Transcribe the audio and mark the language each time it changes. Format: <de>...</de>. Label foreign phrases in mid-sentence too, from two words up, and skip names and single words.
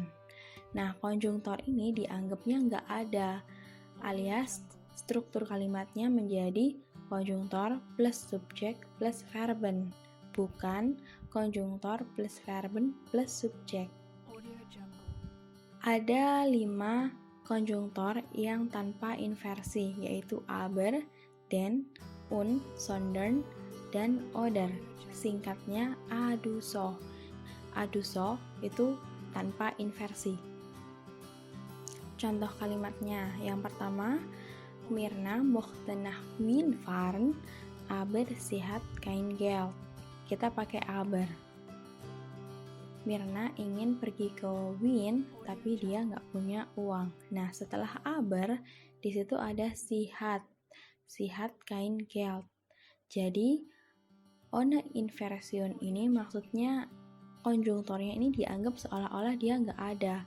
<id>Nah, konjungtor ini dianggapnya nggak ada, alias struktur kalimatnya menjadi konjungtor plus subjek plus verben, bukan konjungtor plus verben plus subjek. Ada 5 konjungtor yang tanpa inversi, yaitu</id> <de>aber, den, und, sondern,</de> <id>dan oder. Singkatnya ADUSO. ADUSO itu tanpa inversi. Contoh kalimatnya, yang pertama,</id> <de>Mirna mochte nach Wien fahren, aber sie hat kein Geld.</de> <id>Kita pakai aber. Mirna ingin pergi ke Wien, tapi dia nggak punya uang. Nah, setelah aber, di situ ada</id> <de>sihat kein Geld.</de> <id>Jadi,</id> <de>ohne inversion</de> <id>ini maksudnya konjungtornya ini dianggap seolah-olah dia nggak ada.</id>